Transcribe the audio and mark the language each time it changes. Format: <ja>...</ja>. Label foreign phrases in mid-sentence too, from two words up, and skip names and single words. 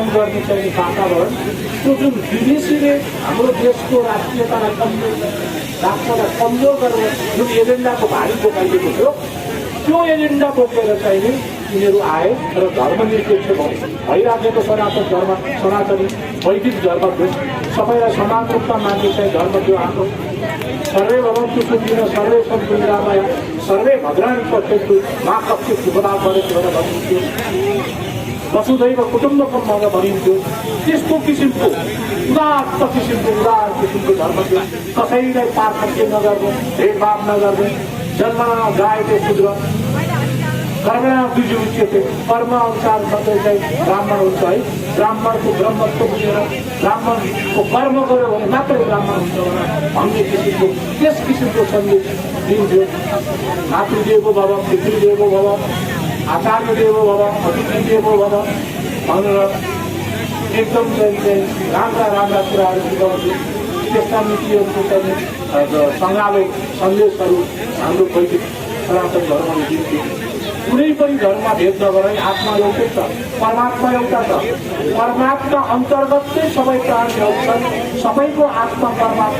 <ne>गर्ने चाहिँ वातावरण त्यो जुन विदेशीले हाम्रो देशको राष्ट्रियतालाई राष्ट्रलाई कमजोर गरेर जुन एजेन्डाको भारी बोकाइदिएको थियो त्यो एजेन्डा बोकेर चाहिँ यिनीहरू आए र धर्मनिरपेक्ष भइराखेको सनातनी वैदिक धर्म सबैलाई समान रूपमा मान्ने चाहिँ धर्म थियो हाम्रो</ne> <sa>सर्वे भवन्तु सुखिनः सर्वे सन्तु निरामया सर्वे भद्राणि पश्यन्तु मा कश्चित् दुःखभाग् भवेत्</sa> <ne>भनेर भनिन्थ्यो</ne> <sa>वसुधैव कुटुम्बकम्</sa> <ne>भनेर भनिन्थ्यो त्यस्तो किसिमको उदात्त किसिमको धर्म थियो कसैलाई पार्थिव नगर्ने भेदभाव नगर्ने जन्ममा गाएको शूद्र</ne> <sa>कर्मणा द्विज उच्यते</sa> <ne>कर्म अनुसार मात्रै चाहिँ ब्राह्मण हुन्छ है ब्राह्मणको ब्रह्मत्व बुझेर ब्राह्मणको कर्म गर्यो भने मात्रै ब्राह्मण हुन्छ भन्ने किसिमको त्यस किसिमको सन्देश दिन्थ्यो</ne> <sa>मातृदेवो भव पितृदेवो भव आचार्यदेवो भव अतिथिदेवो भव</sa> <ne>भनेर एकदम चाहिँ राम्रा कुराहरू सिकाउँथ्यो त्यस्ता नीतिहरूको चाहिँ सङ्गालो सन्देशहरू हाम्रो वैदिक सनातन धर्मले दिन्थ्यो कुनै पनि धर्ममा भेद नगराई आत्मा एउटै छ परमात्मा एउटा छ परमात्मा अन्तर्गत चाहिँ सबै प्राणीहरू छन् सबैको आत्मा परमात्मा</ne>